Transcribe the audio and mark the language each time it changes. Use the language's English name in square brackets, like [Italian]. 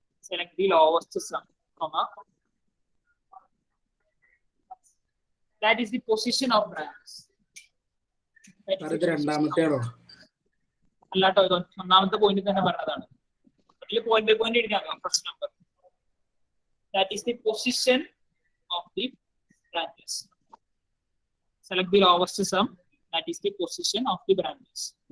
[English] Select the lowest sum, that is the position of branches. [Malayalam] രണ്ടാമത്തെയാണോ? അല്ലാട്ടോ, ഇത് ഒന്നാമത്തെ point തന്നെ പറഞ്ഞതാണ്. അതിൽ [English] point by point [Malayalam] എഴുതാം. [English] First number, that is the position of the branches. Select the lowest sum, that is the position of the branches.